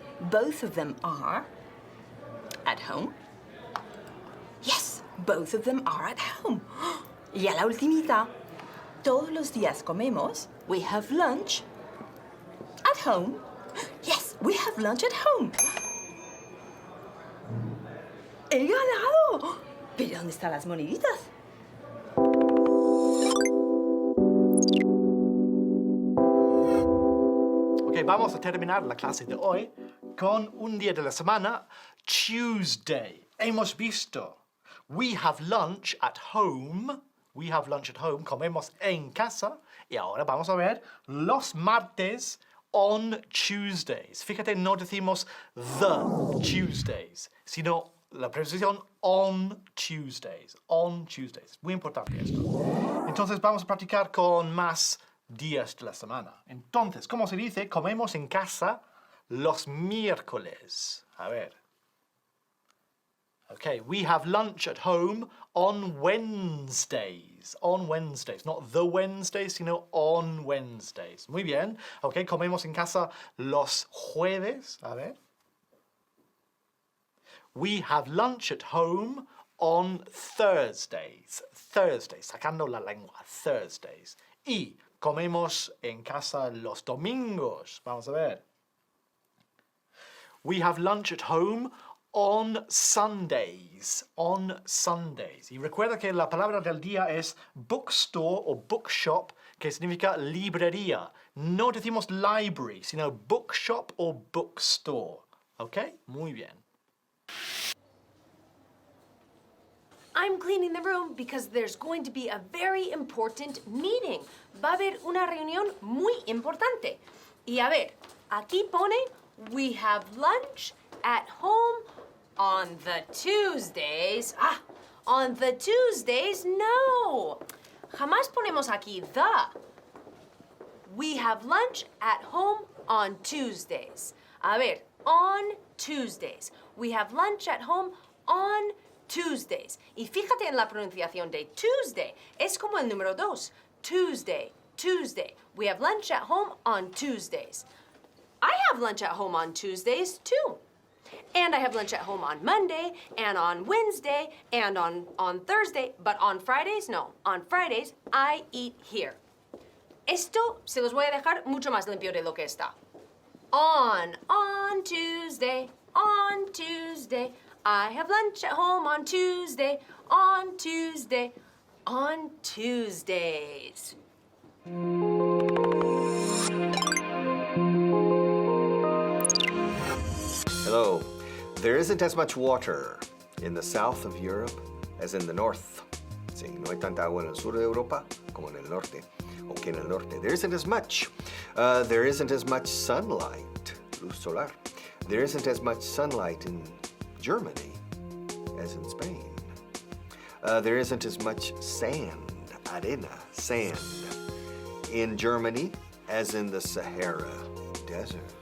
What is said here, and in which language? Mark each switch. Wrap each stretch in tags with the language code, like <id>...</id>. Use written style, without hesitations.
<en>Both of them are. At home? Yes, both of them are at home.</en> <es>Y a la ultimita. Todos los días comemos.</es> <en>We have lunch. At home? Yes, we have lunch at home.</en> <es>¡He ganado! ¿Pero dónde están las moneditas? Ok, vamos a terminar la clase de hoy con un día de la semana, Tuesday. Hemos visto,</es> <en>we have lunch at home. We have lunch at home.</en> <es>Comemos en casa. Y ahora vamos a ver los martes</es> <en>on Tuesdays.</en> <es>Fíjate, no decimos</es> <en>the Tuesdays,</en> <es>sino la preposición</es> <en>on Tuesdays. On Tuesdays.</en> <es>Muy importante esto. Entonces vamos a practicar con más días de la semana. Entonces, ¿cómo se dice? Comemos en casa los miércoles. A ver.</es> <en>Okay, we have lunch at home on Wednesdays. On Wednesdays. Not the Wednesdays,</en> <es>sino</es> <en>on Wednesdays.</en> <es>Muy bien. Okay, comemos en casa los jueves. A ver.</es> <en>We have lunch at home on Thursdays. Thursdays.</en> <es>Sacando la lengua. Thursdays. Y comemos en casa los domingos. Vamos a ver.</es> <en>We have lunch at home on Sundays. On Sundays.</en> <es>Y recuerda que la palabra del día es bookstore o bookshop, que significa librería. No decimos library, sino bookshop o bookstore. ¿Ok? Muy bien.</es> <en>I'm cleaning the room because there's going to be a very important meeting.</en> <es>Va a haber una reunión muy importante. Y a ver, aquí pone,</es> <en>we have lunch at home on the Tuesdays. Ah, on the Tuesdays, no.</en> <es>Jamás ponemos aquí</es> <en>the. We have lunch at home on Tuesdays.</en> <es>A ver,</es> <en>on Tuesdays. We have lunch at home on Tuesdays.</en> <es>Y fíjate en la pronunciación de Tuesday. Es como el número 2.</es> <en>Tuesday, Tuesday. We have lunch at home on Tuesdays. I have lunch at home on Tuesdays, too. And I have lunch at home on Monday, and on Wednesday, and on Thursday. But on Fridays, no. On Fridays, I eat here.</en> <es>Esto se los voy a dejar mucho más limpio de lo que está.</es> <en>On Tuesday, on Tuesday. I have lunch at home on Tuesday, on Tuesday, on Tuesdays. Hello. There isn't as much water in the south of Europe as in the north.</en> <es>Sí, no hay tanta agua en el sur de Europa como en el norte.</es> <en>Okay,</en> <es>en el norte.</es> <en>There isn't as much. There isn't as much sunlight.</en> <es>Luz solar.</es> <en>There isn't as much sunlight in Germany as in Spain. There isn't as much sand,</en> <es>arena,</es> <en>sand, in Germany as in the Sahara Desert.</en>